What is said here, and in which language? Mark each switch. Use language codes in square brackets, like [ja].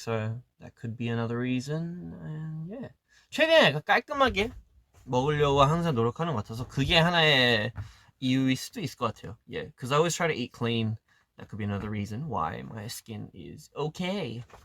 [en] So that could be another reason. And yeah, [ko] 최대한 깔끔하게 먹으려고 항상 노력하는 것 같아서 그게 하나의 이유일 수도 있을 것 같아요. [en] Yeah, because I always try to eat clean. That could be another reason why my skin is okay.